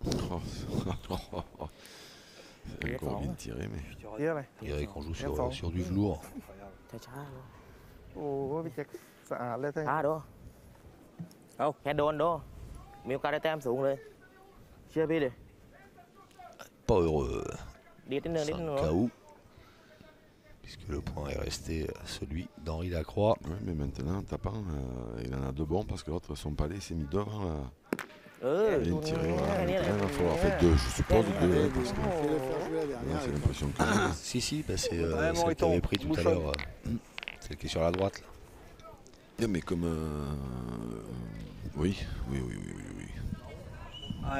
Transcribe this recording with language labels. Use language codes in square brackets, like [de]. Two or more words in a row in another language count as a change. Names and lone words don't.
[fr] C'est encore bien tiré, mais [th] เยอะอะไร [fr] On dirait qu'on joue Bien sur du velours. [th] ช้าๆดู โอ้โหพี่แจ็คสะอาดเลยทั้ง ช้าดูเอาแค่โดนดูมีโอกาสได้แต้มสูงเลย เชื่อพี่ดิ [fr] Pas heureux. [th] ดีดนิดนึง [fr] C'est [th] นิดนึง [fr] un [th] เนาะ [fr] KO. Puisque le point est resté celui d'Henri Lacroix. ouais, mais maintenant, en tapant, il en a deux bons parce que l'autre, son palais s'est mis devant là. [th] เออ [fr] Il [th] ดู [fr] vient de [th] นี่ [fr] tirer. Voilà. [th] นี่แหละ [fr] Maintenant, il va falloir faire deux, je suppose, deux, hein, parce que Fais-le faire jouer la là, dernière. c'est l'impression que. Si, bah c'est Ouais, celle Moriton, qu'il avait pris tout à bouchonne. l'heure. Celle qui est sur la droite. Là. Non, mais comme. Oui. Allez,